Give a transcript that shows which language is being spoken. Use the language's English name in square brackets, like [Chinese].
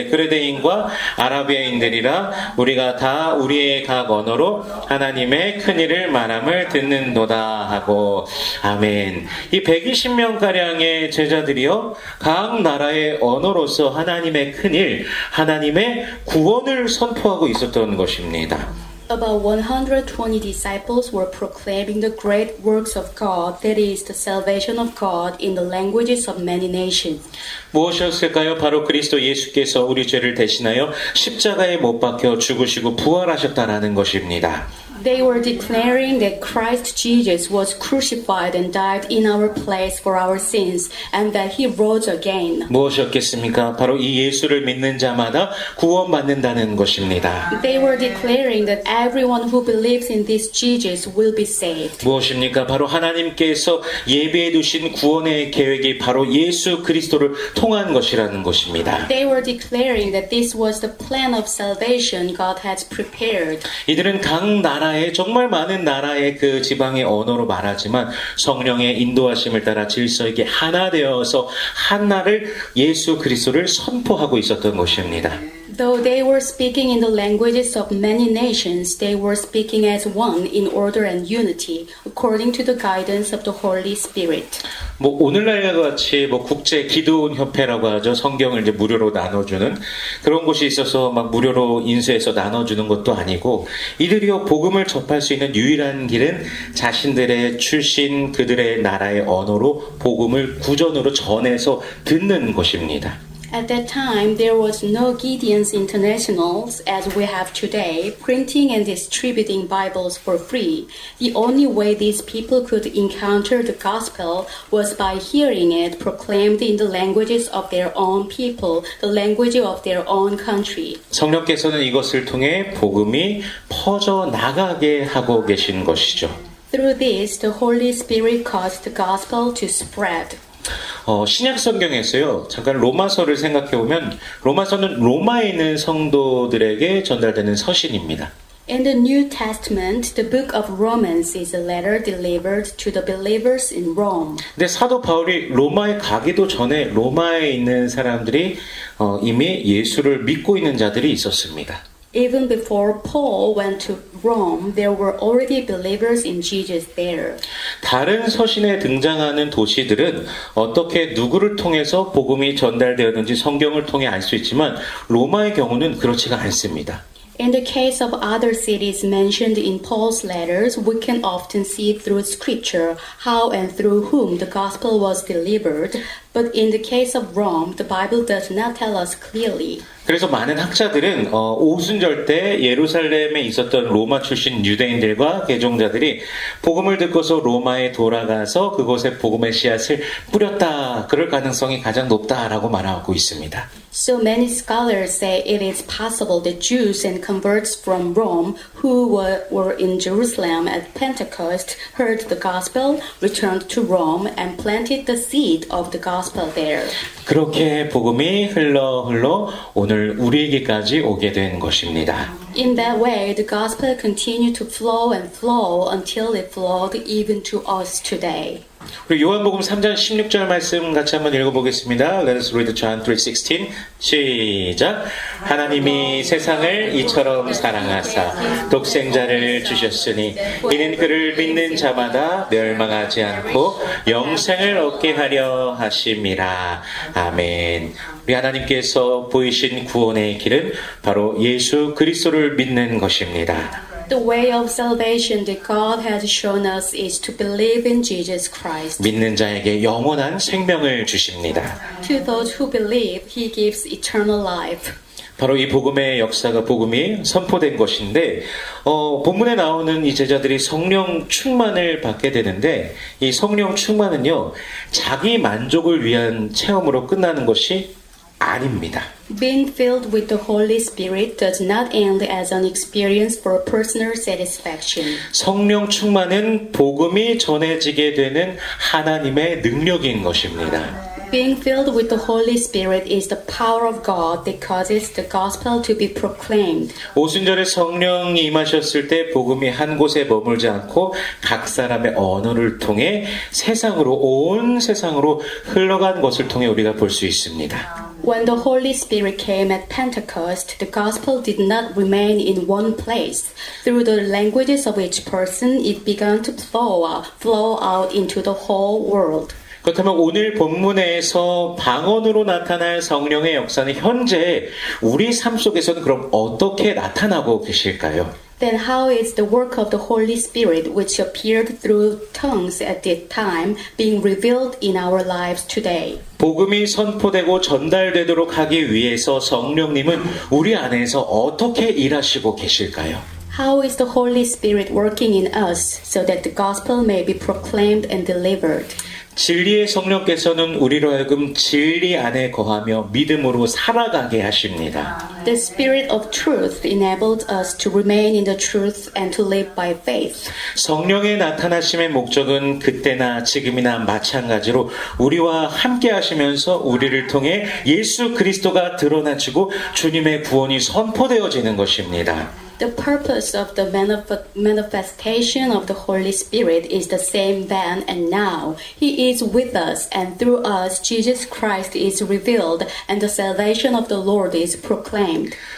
[Korean] 그레데인과 아라비아인들이라 우리가 다 우리의 각 언어로 하나님의 큰 일을 말함을 듣는도다 하고 아멘. 이 120명 가량의 제자들이요 각 나라의 언어로서 하나님의 큰 일, 하나님의 구원을 선포하고 있었던 것입니다. [English] About 120 disciples were proclaiming the great works of God, that is, the salvation of God in the languages of many nations. [Korean] 무엇이었을까요? 바로 그리스도 예수께서 우리 죄를 대신하여 십자가에 못 박혀 죽으시고 부활하셨다라는 것입니다. [English] They were declaring that Christ Jesus was crucified and died in our place for our sins, and that he rose again. [Korean] 무엇이었겠습니까? 바로 이 예수를 믿는 자마다 구원받는다는 것입니다. [English] They were declaring that everyone who believes in this Jesus will be saved. [Korean] 무엇입니까? 바로 하나님께서 예비해 두신 구원의 계획이 바로 예수 그리스도를 통한 것이라는 것입니다. [English] They were declaring that this was the plan of salvation God has prepared. [Korean] 이들은 각 나라의 정말 많은 나라의 그 지방의 언어로 말하지만 성령의 인도하심을 따라 질서에게 하나 되어서 하나를 예수 그리스도를 선포하고 있었던 것입니다. [English] Though they were speaking in the languages of many nations, they were speaking as one in order and unity, according to the guidance of the Holy Spirit. [Korean] 오늘날과 같이 국제 기도원 협회라고 하죠. 성경을 이제 무료로 나눠주는 그런 곳이 있어서 막 무료로 인수해서 나눠주는 것도 아니고 이들이요 복음을 접할 수 있는 유일한 길은 자신들의 출신 그들의 나라의 언어로 복음을 구전으로 전해서 듣는 것입니다. [English] At that time, there was no Gideon's Internationals as we have today, printing and distributing Bibles for free. The only way these people could encounter the gospel was by hearing it proclaimed in the languages of their own people, the language of their own country. [Korean] 성령께서는 이것을 통해 복음이 퍼져 나가게 하고 계신 것이죠. [English] Through this, the Holy Spirit caused the gospel to spread. [Korean] 신약 성경에서요. 잠깐 로마서를 생각해 보면 로마서는 로마에 있는 성도들에게 전달되는 서신입니다. [English] In the New Testament, the book of Romans is a letter delivered to the believers in Rome. [Korean] 근데 사도 바울이 로마에 가기도 전에 로마에 있는 사람들이 이미 예수를 믿고 있는 자들이 있었습니다. [English] Even before Paul went to Rome, there were already believers in Jesus there. [Korean] 다른 서신에 등장하는 도시들은 어떻게 누구를 통해서 복음이 전달되었는지 성경을 통해 알 수 있지만 로마의 경우는 그렇지가 않습니다. [English] In the case of other cities mentioned in Paul's letters, we can often see through scripture how and through whom the gospel was delivered. But in the case of Rome, the Bible does not tell us clearly. [Korean] 그래서 많은 학자들은 오순절 때 예루살렘에 있었던 로마 출신 유대인들과 개종자들이 복음을 듣고서 로마에 돌아가서 그곳에 복음의 씨앗을 뿌렸다. 그럴 가능성이 가장 높다라고 말하고 있습니다. [English] So many scholars say it is possible that Jews and converts from Rome who were in Jerusalem at Pentecost heard the gospel, returned to Rome, and planted the seed of the gospel there. [Korean] 그렇게 복음이 흘러 오늘 우리에게까지 오게 된 것입니다. [English] In that way, the gospel continued to flow and flow until it flowed even to us today. [Korean] 우리 요한복음 3장 16절 말씀 같이 한번 읽어보겠습니다. [English] Let us read John 3:16. [Korean] 시작. 하나님이 세상을 이처럼 사랑하사 독생자를 주셨으니 이는 그를 믿는 자마다 멸망하지 않고 영생을 얻게 하려 하심이라. 아멘. 우리 하나님께서 보이신 구원의 길은 바로 예수 그리스도를 믿는 것입니다. [English] The way of salvation that God has shown us is to believe in Jesus Christ. [Korean] 믿는 자에게 영원한 생명을 주십니다. [English] To those who believe, He gives eternal life. [Korean] 바로 이 복음의 역사가 복음이 선포된 것인데 본문에 나오는 이 제자들이 성령 충만을 받게 되는데 이 성령 충만은요 자기 만족을 위한 체험으로 끝나는 것이 아닙니다. [English] Being filled with the Holy Spirit does not end as an experience for personal satisfaction. [Korean] 성령 충만은 복음이 전해지게 되는 하나님의 능력인 것입니다. [English] Being filled with the Holy Spirit is the power of God that causes the gospel to be proclaimed. [Korean] 오순절에 성령이 임하셨을 때 복음이 한 곳에 머물지 않고 각 사람의 언어를 통해 온 세상으로 흘러간 것을 통해 우리가 볼 수 있습니다. [English] When the Holy Spirit came at Pentecost, the gospel did not remain in one place. Through the languages of each person, it began to flow out into the whole world. [Korean] 그렇다면 오늘 본문에서 방언으로 나타날 성령의 역사는 현재 우리 삶 속에서는 그럼 어떻게 나타나고 계실까요? [English] Then how is the work of the Holy Spirit, which appeared through tongues at that time, being revealed in our lives today? [Korean] 복음이 선포되고 전달되도록 하기 위해서 성령님은 우리 안에서 어떻게 일하시고 계실까요? [English] How is the Holy Spirit working in us so that the gospel may be proclaimed and delivered? [Korean] 진리의 성령께서는 우리로 하여금 진리 안에 거하며 믿음으로 살아가게 하십니다. [English] The Spirit of truth enabled us to remain in the truth and to live by faith. [Korean] 성령의 나타나심의 목적은 그때나 지금이나 마찬가지로 우리와 함께 하시면서 우리를 통해 예수 그리스도가 드러나지고 주님의 구원이 선포되어지는 것입니다. [English] The purpose of the manifestation of the Holy Spirit is the same then and now. He is with us, and through us, Jesus Christ is revealed, and the salvation of the Lord is proclaimed.